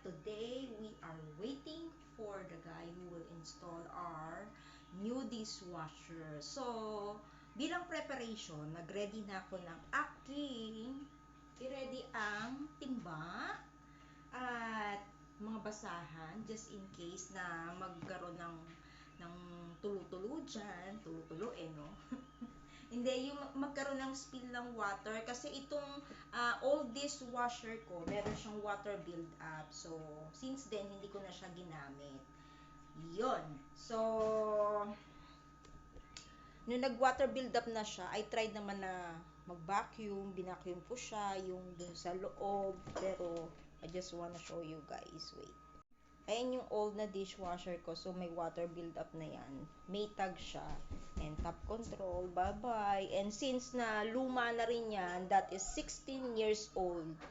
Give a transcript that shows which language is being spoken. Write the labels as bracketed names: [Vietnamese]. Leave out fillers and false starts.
[English] Today, we are waiting for the guy who will install our new dishwasher. [Filipino] So, bilang preparation, nag-ready na ako ng aking i-ready ang timba at mga basahan [English] just in case [Filipino] na magkaroon ng tulo-tulo dyan. Tulo-tulo no? Hindi, yung magkaroon ng spill ng water. Kasi itong old dishwasher ko, meron siyang water build up. So, since then, hindi ko na siya ginamit. Yun. So, nung nag-water build up na siya, [English] I tried [Filipino] naman na mag-vacuum. Binacuum ko siya, yung dun sa loob. [English] Pero, I just wanna show you guys. [Filipino] Wait. Ayan yung old na dishwasher ko. So, may water build up na yan. Maytag siya. [English] And top control. Bye-bye. And since [Filipino] na luma na rin yan, [English] that is 16 years old.